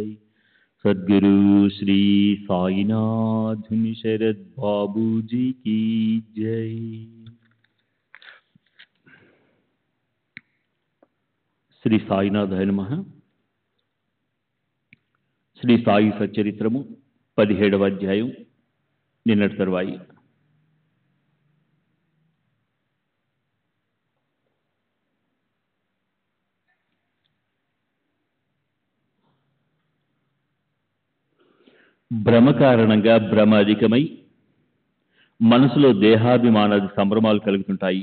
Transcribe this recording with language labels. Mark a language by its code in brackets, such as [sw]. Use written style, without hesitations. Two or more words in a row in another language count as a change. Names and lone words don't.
[hi] सद्गुरु श्री साईनाथ शरद बाबू जी की जय। [sa] శ్రీ సాయినాథాయ నమః. [te] శ్రీ సాయి సచ్చరిత్రము 17వ అధ్యాయం నిన్నటి తరువాయి. భ్రమ కారణంగా భ్రమ అధికమై మనసులో దేహాభిమానాది సంభ్రమాలు కలుగుతుంటాయి.